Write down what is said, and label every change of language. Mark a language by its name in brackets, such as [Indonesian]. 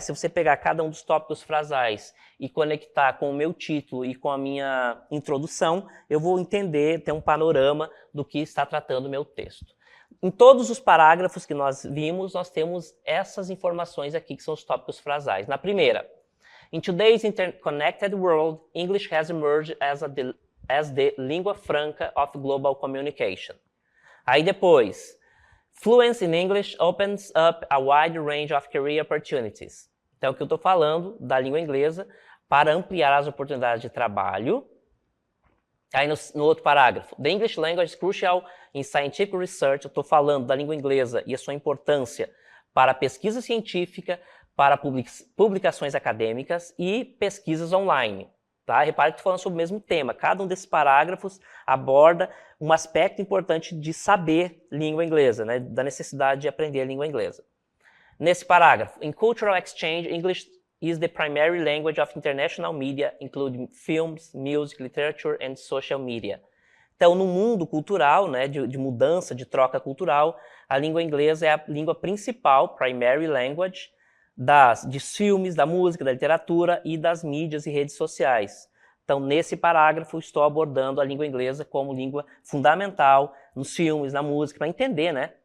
[Portuguese] Se você pegar cada um dos tópicos frasais e conectar com o meu título e com a minha introdução, eu vou entender, ter um panorama do que está tratando o meu texto. Em todos os parágrafos que nós vimos, nós temos essas informações aqui, que são os tópicos frasais. Na primeira, [English] in today's interconnected world, English has emerged as the lingua franca of global communication. [Portuguese] Aí depois, [English] fluency in English opens up a wide range of career opportunities. [Portuguese] Então, o que eu estou falando da língua inglesa para ampliar as oportunidades de trabalho. Aí no outro parágrafo, [English] the English language is crucial in scientific research. [Portuguese] Eu estou falando da língua inglesa e a sua importância para a pesquisa científica, para publicações acadêmicas e pesquisas online. Tá? Repare que estou falando sobre o mesmo tema. Cada um desses parágrafos aborda um aspecto importante de saber língua inglesa, né? Da necessidade de aprender a língua inglesa. Nesse parágrafo, [English] in cultural exchange, English is the primary language of international media, including films, music, literature and social media. [Portuguese] Então, no mundo cultural, né, de mudança, de troca cultural, a língua inglesa é a língua principal, [English] primary language, [Portuguese] de filmes, da música, da literatura e das mídias e redes sociais. Então, nesse parágrafo, estou abordando a língua inglesa como língua fundamental nos filmes, na música, para entender, né?